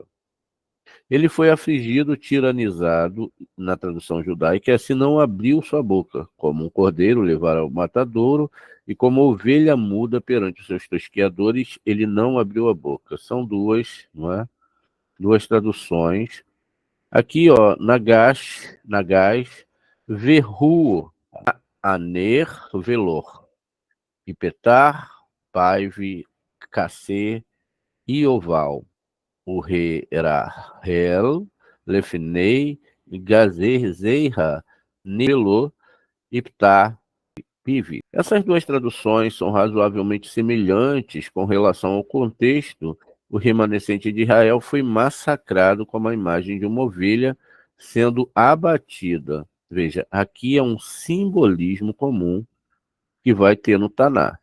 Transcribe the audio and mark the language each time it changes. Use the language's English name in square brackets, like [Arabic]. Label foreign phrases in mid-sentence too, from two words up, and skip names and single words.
[Portuguese] Ele foi afligido, tiranizado, na tradução judaica, e assim não abriu sua boca, como um cordeiro levado ao matadouro, e como ovelha muda perante os seus tosqueadores, ele não abriu a boca. São duas, não é? Duas traduções. Aqui, ó, Nagash, Verru, Aner, Velor, Ipetar, Paive, Kacê, Ioval, Urrahel, Lefnei, Gazer, Zeira, Nilo, Iptar, Pive. Essas duas traduções são razoavelmente semelhantes com relação ao contexto. O remanescente de Israel foi massacrado como a imagem de uma ovelha sendo abatida. Veja, aqui é um simbolismo comum que vai ter no Taná.